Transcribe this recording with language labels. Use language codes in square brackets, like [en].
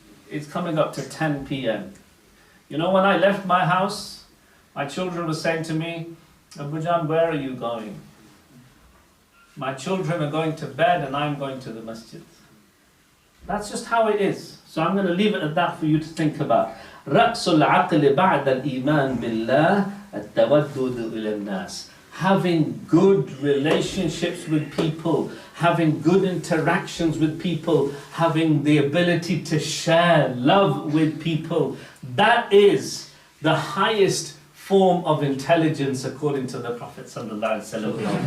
[en] It's coming up to 10 p.m. You know, when I left my house, my children were saying to me, Abu Jan, where are you going? My children are going to bed and I'm going to the masjid. That's just how it is. So I'm going to leave it at that for you to think about. [ar] رأس العقل بعد الإيمان بالله التودد إلى الناس. [en] Having good relationships with people, having good interactions with people, having the ability to share love with people. That is the highest form of intelligence according to the Prophet sallallahu alaihi wasallam.